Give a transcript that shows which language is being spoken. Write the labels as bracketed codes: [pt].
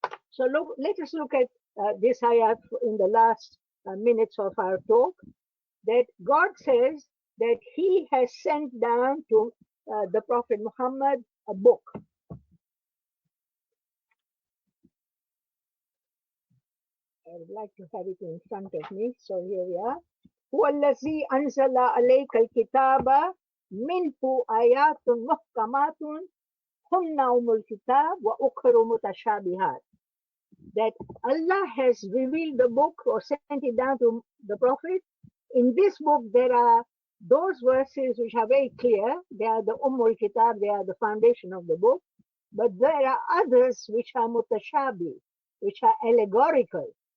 [en] So let us look at this ayat in the last minutes of our talk, that God says that He has sent down to the Prophet Muhammad a book. I would like to have it in front of me. So here we are. [ar] هو الذي أنزل عليك الكتاب منه آيات محكمات هن أم الكتاب وأخر متشابهات. [en] That Allah has revealed the book or sent it down to the Prophet. In this book, there are those verses which are very clear. They are the Kitab, they are the foundation of the book. But there are others which are mutashabi, which are allegorical.